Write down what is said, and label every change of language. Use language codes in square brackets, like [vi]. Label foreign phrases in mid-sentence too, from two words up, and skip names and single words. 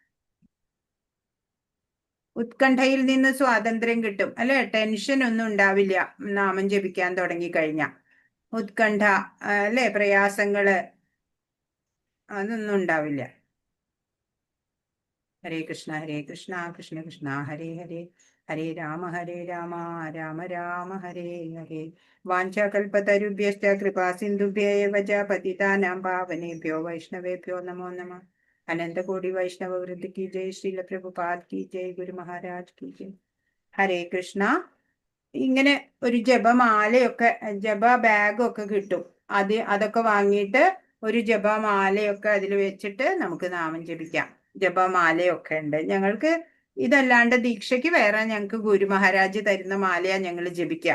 [ml] ഉത്കണ്ഠയിൽ നിന്ന് സ്വാതന്ത്ര്യം കിട്ടും, അല്ലെ? ടെൻഷൻ ഒന്നും ഉണ്ടാവില്ല നാമം ജപിക്കാൻ തുടങ്ങിക്കഴിഞ്ഞാൽ. ഉത്കണ്ഠ അല്ലെ, പ്രയാസങ്ങള് അതൊന്നും ഉണ്ടാവില്ല. [sa] ഹരേ കൃഷ്ണ കൃഷ്ണ കൃഷ്ണ ഹരേ ഹരേ, ഹരേ രാമ രാമ രാമ ഹരേ ഹരേ. വാഞ്ചാകൽപതരുഭ്യശ്ച കൃപാ സിന്ധുഭ്യ ഏവ ച പതിതാനാം പാവനേഭ്യോ വൈഷ്ണവേഭ്യോ നമോ നമഃ. [hi] अनंत कोटि वैष्णव वृंद की जय, श्रील प्रभुपाद की जय, ഗുരു മഹാരാജ് की जय. [ml] ഹരേ കൃഷ്ണ. ഇങ്ങനെ ഒരു ജപമാലയൊക്കെ ജപ ബാഗൊക്കെ കിട്ടും. അതൊക്കെ വാങ്ങിയിട്ട് ഒരു ജപമാലയൊക്കെ അതിൽ വെച്ചിട്ട് നമുക്ക് നാമം ജപിക്കാം. ജപമാലയൊക്കെ ഉണ്ട് ഞങ്ങൾക്ക്. ഇതല്ലാണ്ട് ദീക്ഷയ്ക്ക് വേറെ ഞങ്ങൾക്ക് ഗുരു മഹാരാജ് തരുന്ന മാലയാ ഞങ്ങൾ ജപിക്കുക.